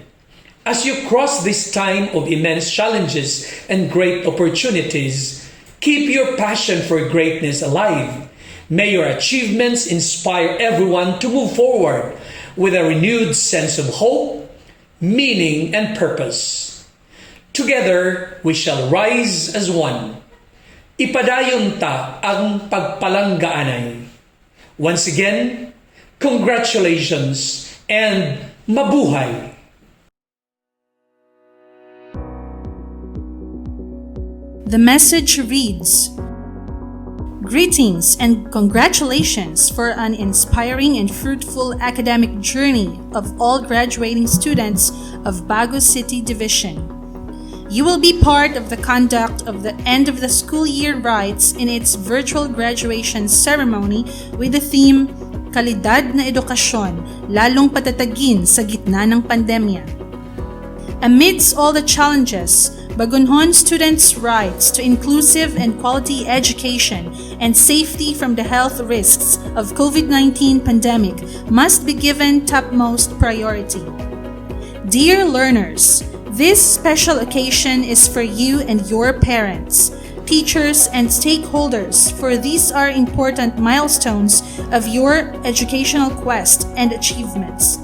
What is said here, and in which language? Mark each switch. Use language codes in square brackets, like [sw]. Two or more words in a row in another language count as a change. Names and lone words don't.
[en] As you cross this time of immense challenges and great opportunities, keep your passion for greatness alive. May your achievements inspire everyone to move forward with a renewed sense of hope, meaning, and purpose. Together, we shall rise as one. [hil] Ipadayon ta ang pagpalanggaanay. [en] Once again, congratulations and mabuhay! The message reads, Greetings and congratulations for an inspiring and fruitful academic journey of all graduating students of Bago City Division. You will be part of the conduct of the end of the school year rites in its virtual graduation ceremony with the theme, [tl] Kalidad na Edukasyon, Lalong Patatagin sa Gitna ng Pandemya. [en] Amidst all the challenges, Bagunhon students' rights to inclusive and quality education and safety from the health risks of COVID-19 pandemic must be given topmost priority. Dear learners, this special occasion is for you and your parents, teachers, and stakeholders, for these are important milestones of your educational quest and achievements.